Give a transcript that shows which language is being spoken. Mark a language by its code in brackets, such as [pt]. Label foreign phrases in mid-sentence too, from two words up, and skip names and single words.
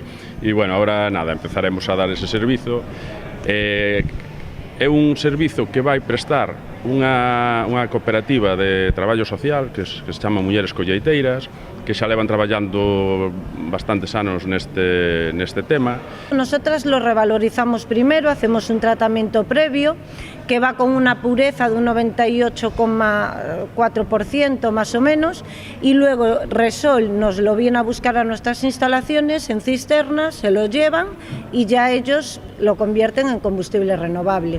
[gl] E, bueno, agora, nada, empezaremos a dar ese servizo. É un servizo que vai prestar unha cooperativa de traballo social que se chama Mulleres Colleiteiras, que xa levan traballando bastantes anos neste tema. [es] Nosotras lo revalorizamos primero, hacemos un tratamiento previo que va con una pureza de un 98,4% más o menos, y luego Resol nos lo viene a buscar a nuestras instalaciones en cisternas, se lo llevan y ya ellos lo convierten en combustible renovable.